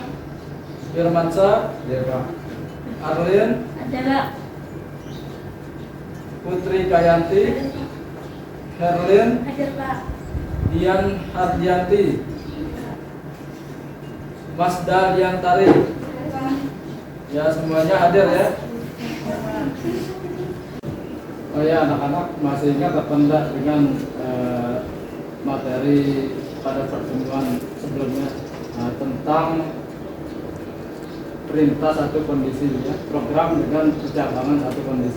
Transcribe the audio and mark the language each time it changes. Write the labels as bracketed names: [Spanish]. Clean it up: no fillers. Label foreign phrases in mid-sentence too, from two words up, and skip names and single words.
[Indonesian] Firmansa, Arlin, Hadir Pak. Putri Kayanti, Herlin, Hadir Pak. Dian Hardianti, Masda Diantari. Ya, semuanya hadir ya. Oh ya, anak-anak masih ingat apa enggak dengan materi pada pertemuan sebelumnya tentang perintah satu kondisi ya, program dengan percabangan satu kondisi.